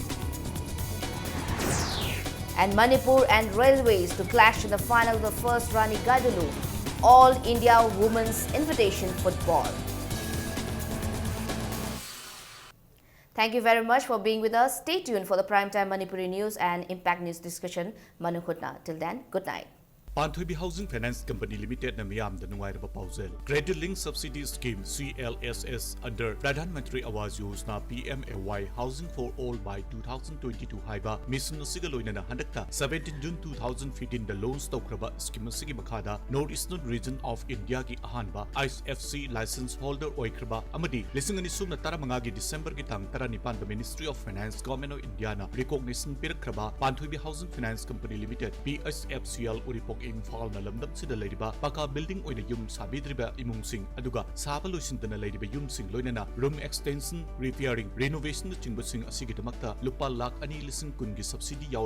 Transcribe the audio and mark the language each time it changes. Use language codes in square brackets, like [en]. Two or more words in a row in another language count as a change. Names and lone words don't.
[en] And Manipur and Railways to clash in the final of the first Rani Gaidalu All India Women's Invitation Football. Thank you very much for being with us. Stay tuned for the Primetime Manipuri News and Impact News discussion. [mni] Manu Khutna. [en] Till then, good night. [mni] Panthoibi Housing Finance Company Limited na miyam da nungairaba pausel. Credit Link Subsidy Scheme CLSS under Pradhan Mantri Awas Yojana PMAY Housing for All by 2022 haiba mission asiga loinana handakta 17 June 2015 da loans tawkraba scheme asigi makhada Northeastern Region of India ki ahanba IFC [en] license holder [mni] oikraba amadi lising ani sumna taramanga gi December ki tang 19 da Ministry of Finance Government of India na recognition pirakraba Panthoibi Housing Finance Company Limited PSFCL Uripok Imphal na lamdam sida leiriba paka building oina yum sabidriba imungsing aduga saba loisindana leiriba yumsing loinana [en] room extension repairing renovation [mni] na chingbasing asigi damakta lupa lakh 2 lising kun gi subsidy yaw